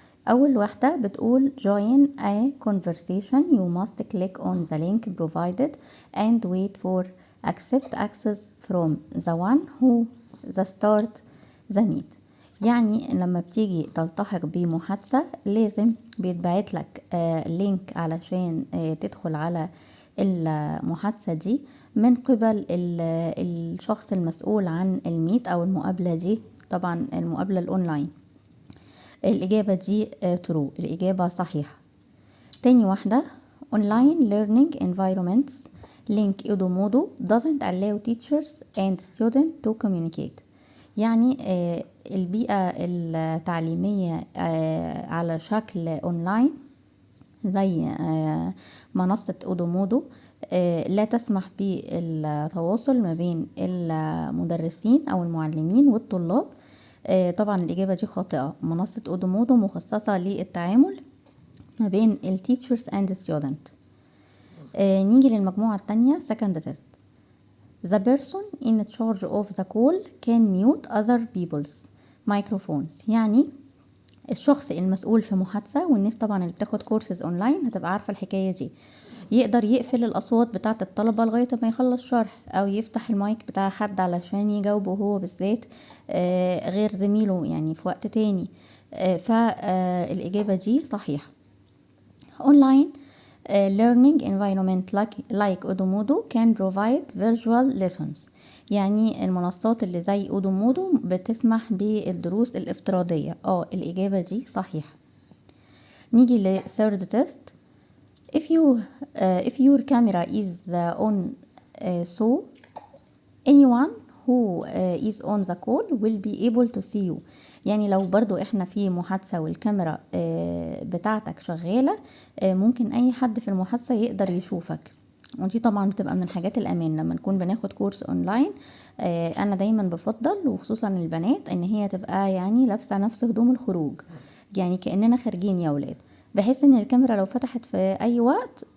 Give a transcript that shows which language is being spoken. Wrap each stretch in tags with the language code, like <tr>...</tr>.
<ar>أول واحدة بتقول</ar> <en>join a conversation you must click on the link provided and wait for accept access from the one who the start the meet.</en> <ar>يعني لما بتيجي تلتحق بمحادثة لازم بيتبعت لك لينك علشان تدخل على المحادثة دي من قبل الشخص المسؤول عن الميت أو المقابلة دي، طبعا المقابلة الأونلاين. الإجابة دي true، الإجابة صحيحة. تاني واحدة</ar> <en>online learning environments link Edumodo doesn't allow teachers and students to communicate.</en> <ar>يعني البيئة التعليمية على شكل أونلاين زي منصة أودومودو لا تسمح بالتواصل ما بين المدرسين أو المعلمين والطلاب. طبعا الإجابة دي خاطئة. منصة أودومودو مخصصة للتعامل ما بين</ar> <en>teachers and student.</en> <ar>نيجي للمجموعة التانية</ar> <en>second test. The person in charge of the call can mute other people's microphones.</en> <ar>يعني الشخص المسؤول في محادثة، والناس طبعا اللي بتاخد كورسز اونلاين هتبقى عارفة الحكاية دي، يقدر يقفل الأصوات بتاعة الطلبة لغاية ما يخلص شرح، أو يفتح المايك بتاع حد علشان يجاوبه هو بالذات غير زميله يعني في وقت تاني. فالإجابة دي صحيحة.</ar> <en>Online learning environment like Edumodo can provide virtual lessons.</en> <ar>يعني المنصات اللي زي Edumodo بتسمح بالدروس الافتراضية. الإجابة دي صحيحة. نيجي ل</ar> <en>third test. if your camera is on so anyone who is on the call will be able to see you.</en> <ar>يعني لو برضو احنا في محادثة والكاميرا بتاعتك شغالة، ممكن اي حد في المحادثة يقدر يشوفك، ودي طبعا بتبقى من الحاجات الأمان لما نكون بناخد كورس اونلاين. انا دايما بفضل وخصوصا البنات ان هي تبقى يعني لابسة نفس هدوم الخروج، يعني كأننا خارجين يا ولاد، بحيث ان الكاميرا لو فتحت في اي وقت.</ar>